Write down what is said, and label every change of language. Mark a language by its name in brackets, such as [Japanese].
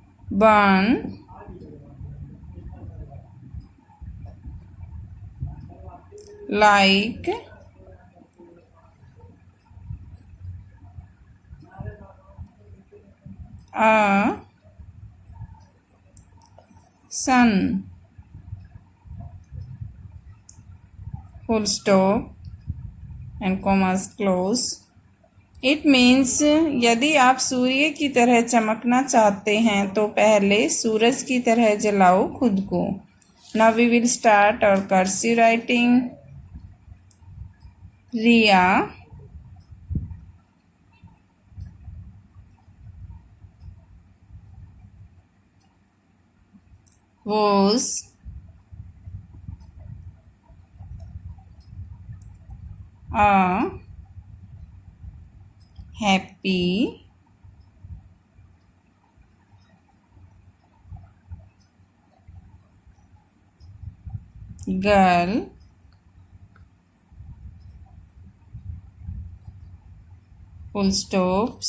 [English] burn, like, a sun, full stop and commas close. [Hindi] It means यदि आप सूर्य की तरह चमकना चाहते हैं तो पहले सूरज की तरह जलाओ खुद को. [English] Now we will start our cursive writing. Riya, was a happy girl full stop.